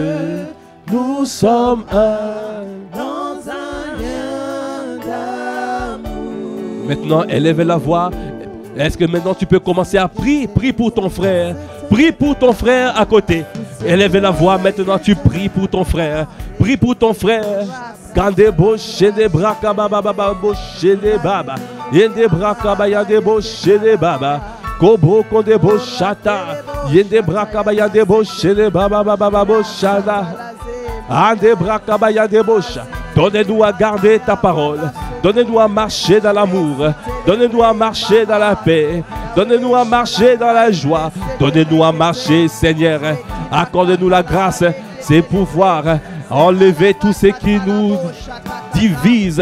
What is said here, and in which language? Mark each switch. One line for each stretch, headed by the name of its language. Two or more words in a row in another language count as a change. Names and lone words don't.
French: Nous sommes un dans un lien d'amour. Maintenant, élève la voix. Est-ce que maintenant tu peux commencer à prier? Prie pour ton frère. Prie pour ton frère à côté. Élève la voix. Maintenant, tu pries pour ton frère. Prie pour ton frère. Quand des bouches des bras, bouche des baba. Yende brakaba yande bouche des baba. Kobo konde boshata. Yende brakaba yande bouche des baba baba boshada. Ande brakaba yande bosha. Donnez-nous à garder ta parole. Donnez-nous à marcher dans l'amour. Donnez-nous à marcher dans la paix. Donnez-nous à marcher dans la joie. Donnez-nous à marcher, Seigneur. Accorde-nous la grâce, c'est pouvoir enlever tout ce qui nous divise.